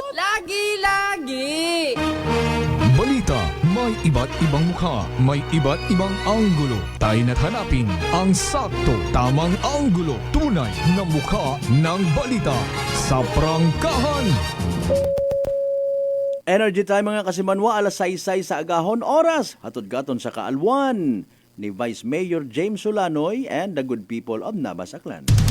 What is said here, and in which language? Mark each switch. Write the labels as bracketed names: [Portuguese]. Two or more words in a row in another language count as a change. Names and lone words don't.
[Filipino] Lagi-lagi. Balita, may iba't ibang mukha, may iba't ibang anggulo. Tayo na't hanapin ang sakto, tamang anggulo. Tunay na mukha ng balita sa prangkahan. [Aklanon] Energy time mga kasimanwa, alas 6 sa agahon oras. Hatod gaton sa kaalwan ni Vice Mayor James Solanoy [English] and the good people of [Aklanon] Navas, Aklan.